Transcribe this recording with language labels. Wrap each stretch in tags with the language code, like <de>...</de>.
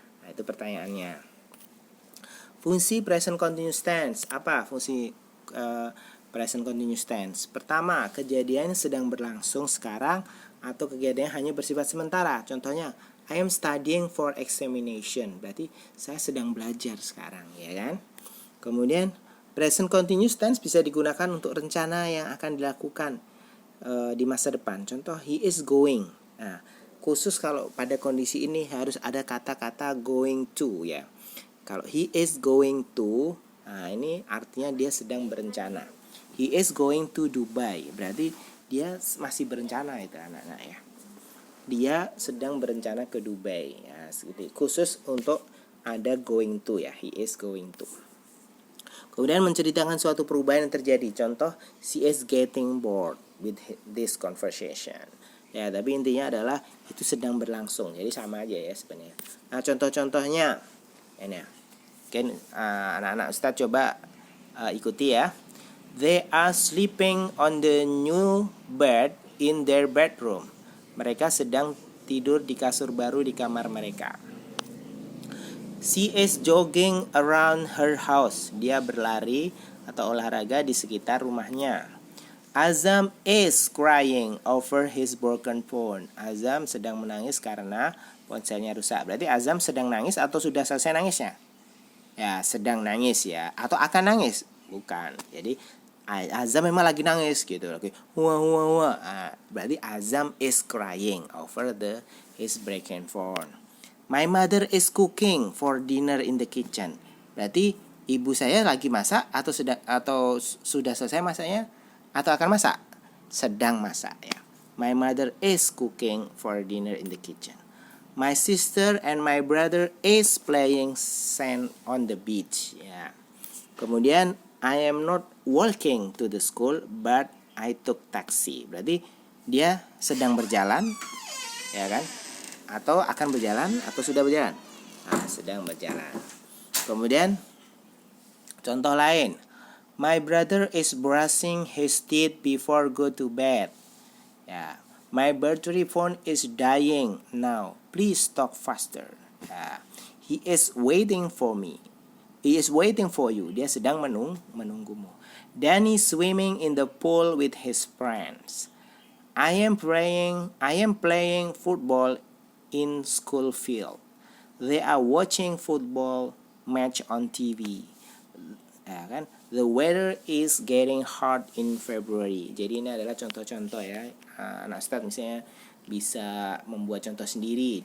<id>Nah, itu pertanyaannya. Fungsi present continuous tense. Apa fungsi present continuous tense? Pertama, kejadian sedang berlangsung sekarang atau kejadian hanya bersifat sementara.</id> <en>Contohnya, I am studying for examination.</en> <id>Berarti saya sedang belajar sekarang, ya kan? Kemudian present continuous tense bisa digunakan untuk rencana yang akan dilakukan di masa depan. Contoh, he is going. Nah, khusus kalau pada kondisi ini harus ada kata-kata going to ya. Kalau he is going to, nah ini artinya dia sedang berencana. He is going to Dubai. Berarti dia masih berencana itu anak-anak ya. Dia sedang berencana ke Dubai. Ya, khusus untuk ada going to ya. He is going to. Kemudian menceritakan suatu perubahan yang terjadi.</id> <en>Contoh, she is getting bored with this conversation.</en> <id>Ya, tapi intinya adalah itu sedang berlangsung. Jadi sama aja ya sebenarnya. Nah, contoh-contohnya ini ya. Oke, anak-anak Ustadz coba ikuti ya.</id> <en>They are sleeping on the new bed in their bedroom.</en> <id>Mereka sedang tidur di kasur baru di kamar mereka.</id> <en>She is jogging around her house.</en> <id>Dia berlari atau olahraga di sekitar rumahnya.</id> <en>Azam is crying over his broken phone.</en> <id>Azam sedang menangis karena ponselnya rusak. Berarti Azam sedang nangis atau sudah selesai nangisnya? Ya, sedang nangis ya, atau akan nangis? Bukan. Jadi Azam memang lagi nangis gitu, lagi wah.</id> <en>Berarti Azam is crying over his broken phone.</en> <id>My mother is cooking for dinner in the kitchen. Berarti ibu saya lagi masak atau sudah selesai masaknya atau akan masak?</id> <en>Sedang masak ya. My mother is cooking for dinner in the kitchen. My sister and my brother is playing sand on the beach. Ya. Kemudian I am not walking to the school, but I took taxi.</en> <id>Berarti dia sedang berjalan, ya kan? Atau akan berjalan atau sudah berjalan? Nah, sedang berjalan. Kemudian contoh lain.</id> <en>My brother is brushing his teeth before go to bed. Ya. My battery phone is dying now. Please talk faster. Ya. He is waiting for me. He is waiting for you. Dia sedang menunggumu. Danny swimming in the pool with his friends. I am playing football in school field. They are watching football match on TV. Ya kan? The weather is getting hot in February.</en> <id>Jadi ini adalah contoh-contoh ya. Anak Ustadz misalnya bisa membuat contoh sendiri.</id>